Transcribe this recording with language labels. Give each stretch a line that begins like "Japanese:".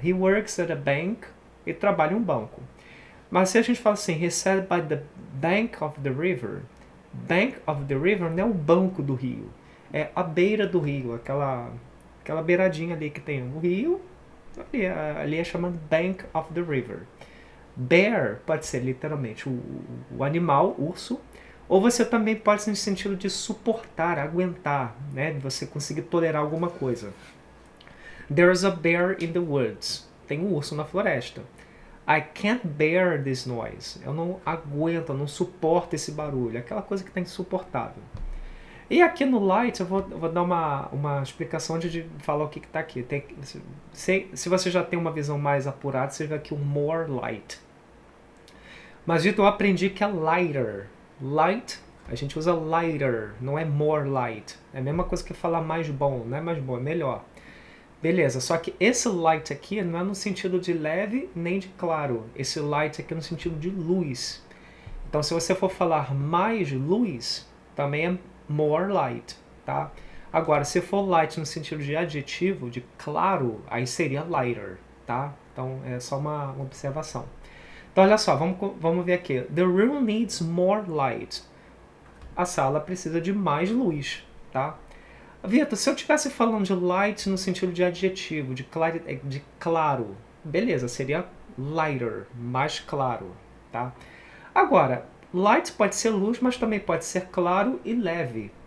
English: He works at a bank,
Portuguese: ele trabalha em um banco. Mas se a gente fala assim,
English: he sat by the bank of the river,
Portuguese: bank of the river não é o banco do rio, é a beira do rio, aquela beiradinha ali que tem o rio, ali é chamado bank of the river. Bear pode ser literalmente o animal, urso, ou você também pode ser no sentido de suportar, aguentar, né? De você conseguir tolerar alguma coisa.
English: There's a bear in the woods.
Portuguese: Tem um urso na floresta.
English: I can't bear this noise.
Portuguese: Eu não aguento, eu não suporto esse barulho. Aquela coisa que está insuportável. E aqui no light eu vou dar uma explicação de falar o que está aqui. Se você já tem uma visão mais apurada, você vê aqui o more light. Mas dito, eu aprendi que é lighter. Light, a gente usa lighter, não é more light. É a mesma coisa que falar mais bom, não é mais bom, é melhor. Beleza, só que esse light aqui não é no sentido de leve nem de claro. Esse light aqui é no sentido de luz. Então se você for falar mais luz, também é more light, tá? Agora, se for light no sentido de adjetivo, de claro, aí seria lighter, tá? Então é só uma observação. Então, olha só, vamos ver aqui.
English: The room needs more light.
Portuguese: A sala precisa de mais luz, tá? Vitor, se eu estivesse falando de light no sentido de adjetivo, de claro, beleza, seria lighter, mais claro, tá? Agora, light pode ser luz, mas também pode ser claro e leve.